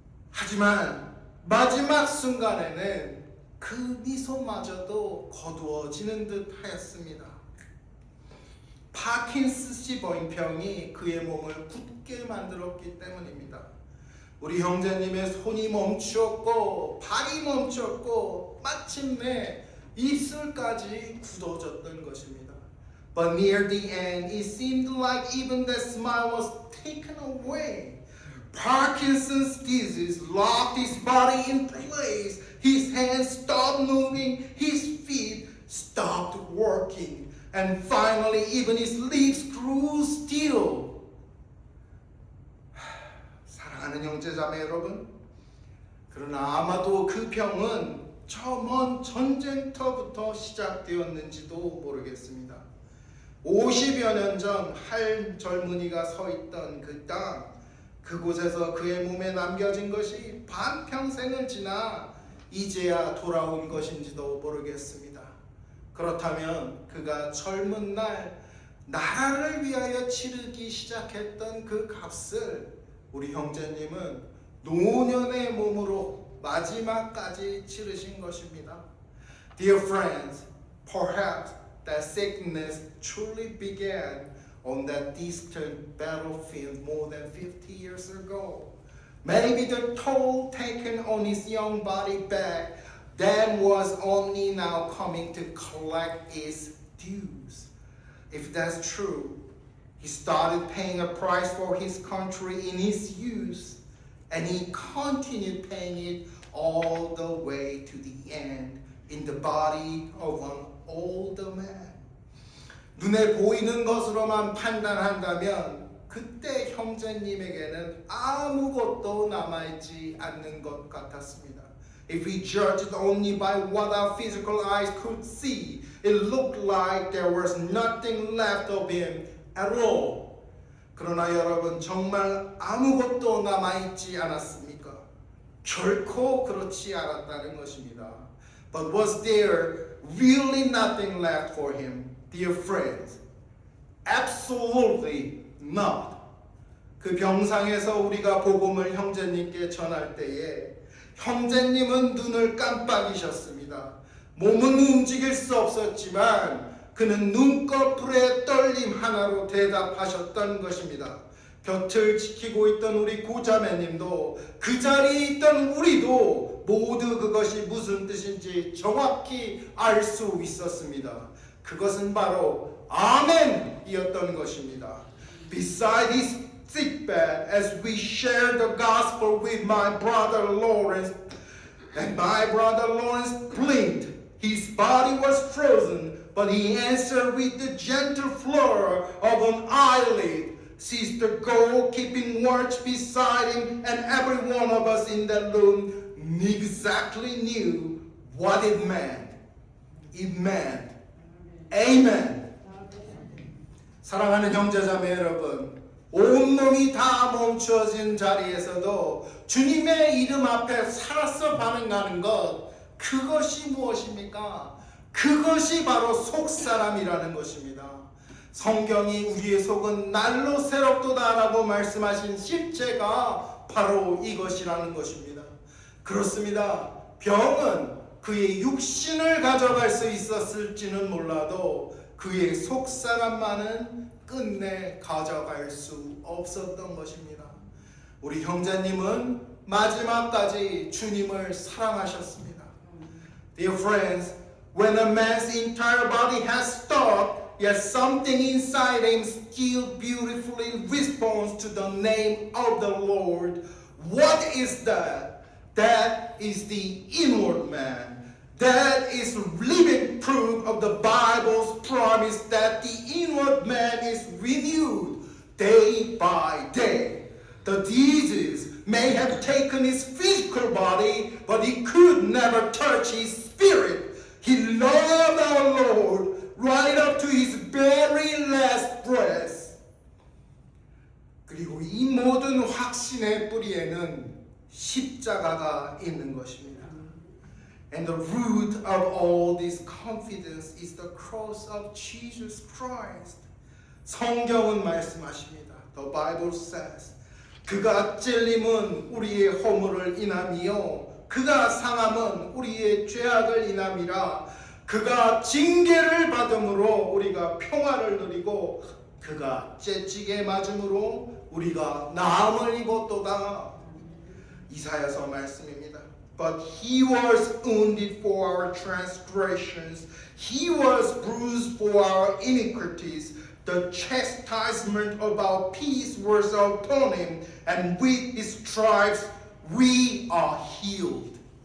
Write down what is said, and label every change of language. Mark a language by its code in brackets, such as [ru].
[ko] 하지만 마지막 순간에는 그 미소마저도 거두어지는 듯 하였습니다. 파킨슨씨 병이 그의 몸을 굳게 만들었기 때문입니다. 우리 형제님의 손이 멈추었고 발이 멈추었고 마침내 입술까지 굳어졌던 것입니다. [en] But near the end, it seemed like even the smile was taken away. Parkinson's disease locked his body in place. His hands stopped moving. His feet stopped working. And finally, even his lips grew still. [ko] 사랑하는 형제자매 여러분, 그러나 아마도 그 병은 저 먼 전쟁터부터 시작되었는지도 모르겠습니다. 50여 년 전 한 젊은이가 서 있던 그 땅, 그곳에서 그의 몸에 남겨진 것이 반평생을 지나 이제야 돌아온 것인지도 모르겠습니다. 그렇다면 그가 젊은 날 나라를 위하여 치르기 시작했던 그 값을 우리 형제님은 노년의 몸으로 마지막까지 치르신 것입니다. [en] Dear friends, perhaps that sickness truly began on that distant battlefield more than 50 years ago. Maybe the toll taken on his young body back then was only now coming to collect its dues. If that's true, he started paying a price for his country in his youth, and he continued paying it all the way to the end in the body of an older man. [ko] 눈에 보이는 것으로만 판단한다면 그때 형제님에게는 아무것도 남아있지 않는 것 같았습니다. [en] If we judged only by what our physical eyes could see, it looked like there was nothing left of him at all. [ko] 그러나 여러분, 정말 아무것도 남아있지 않았습니까? 결코 그렇지 않았다는 것입니다. [en] But was there really nothing left for him? Dear friends, Absolutely not. [ko] 그 병상에서 우리가 복음을 형제님께 전할 때에 형제님은 눈을 깜빡이셨습니다. 몸은 움직일 수 없었지만 그는 눈꺼풀의 떨림 하나로 대답하셨던 것입니다. 곁을 지키고 있던 우리 고자매님도 그 자리에 있던 우리도 모두 그것이 무슨 뜻인지 정확히 알 수 있었습니다. 그것은 바로 아멘이었던 것입니다. [en] Beside his sickbed, as we shared the gospel with my brother Lawrence, and my brother Lawrence blinked. His body was frozen, but he answered with the gentle flutter of an eyelid. Sister Gold keeping watch beside him, and every one of us in that room exactly knew what it meant. It meant Amen. [ko] 사랑하는 형제자매 여러분, 온몸이 다 멈추어진 자리에서도 주님의 이름 앞에 살아서 반응하는 것, 그것이 무엇입니까? 그것이 바로 속사람이라는 것입니다. 성경이 우리의 속은 날로 새롭도다라고 말씀하신 실제가 바로 이것이라는 것입니다. 그렇습니다. 병은 그의 육신을 가져갈 수 있었을지는 몰라도 그의 속사람만은 끝내 가져갈 수 없었던 것입니다. 우리 형제님은 마지막까지 주님을 사랑하셨습니다. [en] Dear friends, when a man's entire body has stopped, yet something inside him still beautifully responds to the name of the Lord. What is that? That is the inward man. That is living proof of the Bible's promise that the inward man is renewed day by day. The disease may have taken his physical body, but he could never touch his spirit. He loved our Lord right up to his very last breath. [ko] 그리고 이 모든 확신의 뿌리에는 십자가가 있는 것입니다. [en] And the root of all this confidence is the cross of Jesus Christ. [ko] 성경은 말씀하십니다. [en] The Bible says, [ko] 그가 찔림은 우리의 허물을 인함이요 그가 상함은 우리의 죄악을 인함이라. 그가 징계를 받음으로 우리가 평화를 누리고 그가 째찌게 맞음으로 우리가 나음을 입었도다. 이사야서 말씀입니다. [en] But he was wounded for our transgressions. He was bruised for our iniquities. The chastisement of our peace was upon him, and with his stripes we are healed.